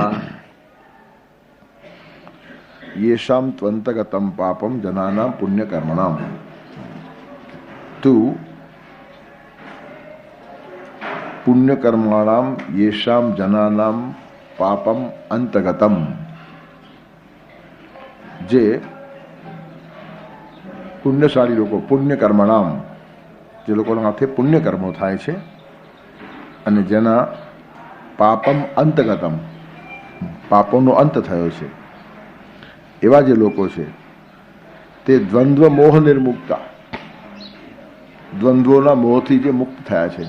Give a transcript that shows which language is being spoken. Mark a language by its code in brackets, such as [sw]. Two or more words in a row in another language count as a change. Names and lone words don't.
[sa] येषां त्वन्तगतं पापं जनानां पुण्यकर्मणां। तू पुण्यकर्मणां येषां जनानां पापम अंतगतम, [gu] जे પુણ્યશાળી લોકો પુણ્યકર્મણામ, જે લોકોના હાથે પુણ્યકર્મો થાય છે અને જેના [sa] પાપમ અંતગતમ, [gu] પાપોનો અંત થયો છે, એવા જે લોકો છે તે [sa] દ્વંદ્વ મોહ નિર્મુક્તા, [gu] દ્વંદ્વોના મોહથી જે મુક્ત થયા છે.